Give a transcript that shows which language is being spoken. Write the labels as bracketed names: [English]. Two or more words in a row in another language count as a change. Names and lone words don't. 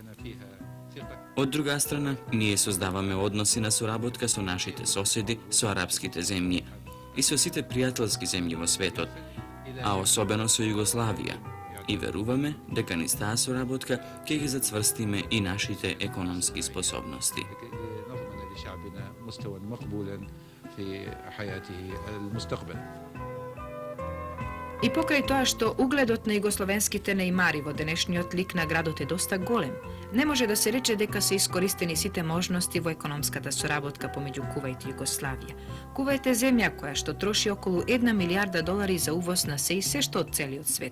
[Macedonian] Од друга страна, ние создаваме односи на соработка со нашите соседи, со арапските земји и со сите пријателски земји во светот, а особено со Југославија. И веруваме дека низ таа соработка ќе ги зацврстиме и нашите економски способности. [Arabic] في حياته المستقبل. [Macedonian] И покрај тоа што угледот на југословенските нејмари во денешниот лик на градот е доста голем, не може да се рече дека се искористени сите можности во економската соработка помеѓу Кувајт и Југославија. Кувајт е земја која што троши околу 1 милијарда долари за увоз на се и се што од целиот свет.